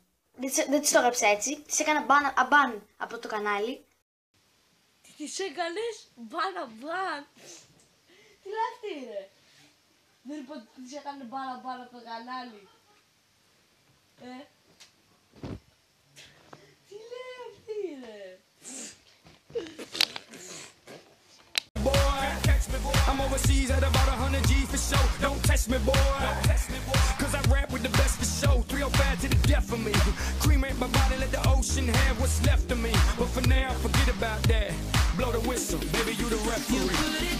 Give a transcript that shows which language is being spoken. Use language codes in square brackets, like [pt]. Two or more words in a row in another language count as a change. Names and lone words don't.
[el] Δεν της το έγραψα έτσι, της έκανα αμπάν από το κανάλι. Τι της έκανες? Μπαν. Τι λέει αυτή ρε? Δεν είπα ότι της έκανε μπαν από το κανάλι. Τι λέει αυτή ρε? [en] I'm overseas at about 100 G for show. Don't test me, boy. Cause I rap with the best for show. 305 to the death of me. Cremate my body, let the ocean have what's left of me. But for now, forget about that. Blow the whistle, baby, you the referee.